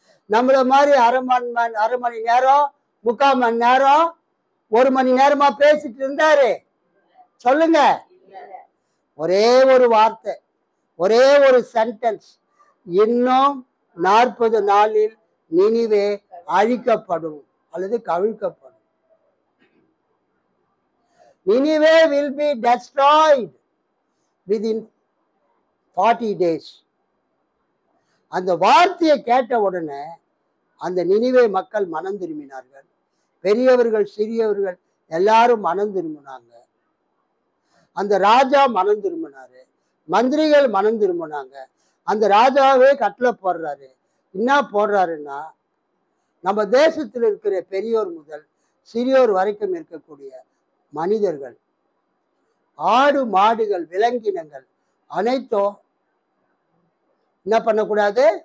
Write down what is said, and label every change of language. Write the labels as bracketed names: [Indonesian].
[Tamil] நம்மள மாதிரி அரை மணி நேரம், 3/4 மணி நேரம், 1 மணி நேரமா பேசிட்டு இருந்தாரு? சொல்லுங்க. ஒரே ஒரு வார்த்தை, ஒரே ஒரு சென்டென்ஸ், இன்னும் 40 நாளில் நினிவே அழிக்கப்படும் அல்லது கவிழ்க்கப்படும். [English] Nineveh will be destroyed within 40 days. [Tamil] அந்த வார்த்தையை கேட்ட உடனே அந்த நினிவே மக்கள் மனம் திரும்பினார்கள். பெரியவர்கள் சிறியவர்கள் எல்லாரும் மனம் திரும்பினாங்க. அந்த ராஜா மனம் திரும்பினாரு, மந்திரிகள் மனம் திரும்பினாங்க. அந்த ராஜாவே கட்டளை போடுறாரு. என்ன போடுறாருன்னா, நம்ம தேசத்தில் இருக்கிற பெரியோர் முதல் சிறியோர் வரைக்கும் இருக்கக்கூடிய மனிதர்கள், ஆடு மாடுகள் விலங்கினங்கள் அனைத்தும் என்ன பண்ணக்கூடாது?